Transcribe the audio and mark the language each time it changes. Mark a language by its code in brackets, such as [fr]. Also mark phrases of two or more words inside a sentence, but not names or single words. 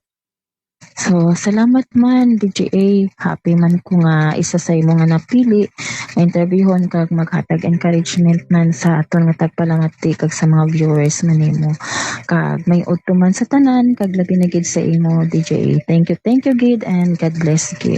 [hil] So, salamat man, DJA. Happy man ko nga isa sa imo nga napili na interviewon kag maghatag encouragement man sa aton nga tagpalangati kag sa mga viewers man nimo. Kag may udto man sa tanan kag labi na gid sa imo, DJA. [en] Thank you gid, and God bless gid.